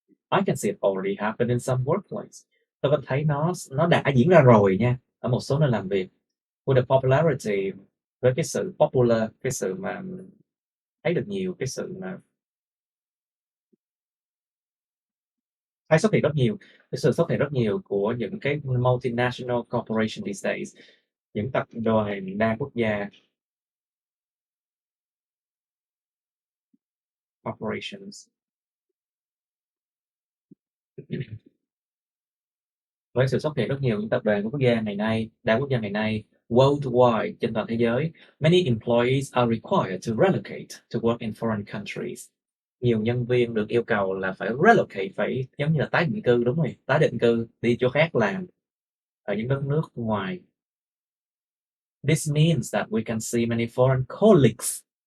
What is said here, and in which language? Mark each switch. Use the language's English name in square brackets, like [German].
[English] I can see it already happened in some workplace. [Vietnamese] Tôi có thấy nó đã diễn ra rồi nha, ở một số nơi làm việc. [English] With the popularity, [Vietnamese] với cái sự popular, cái sự mà thấy được nhiều, cái sự mà hay xuất hiện rất nhiều, cái sự xuất hiện rất nhiều của những cái [English] multinational corporation these days, [Vietnamese] những tập đoàn đa quốc gia, corporations. Với sự xuất hiện rất nhiều những tập đoàn quốc gia ngày nay, đa quốc gia ngày nay, worldwide, trên toàn thế giới, [English] many employees are required to relocate to work in foreign countries. [Vietnamese] Nhiều nhân viên được yêu cầu là phải relocate, phải giống như là tái định cư, đúng rồi, tái định cư, đi chỗ khác làm ở những đất nước ngoài. [English] This means that we can see many foreign colleagues.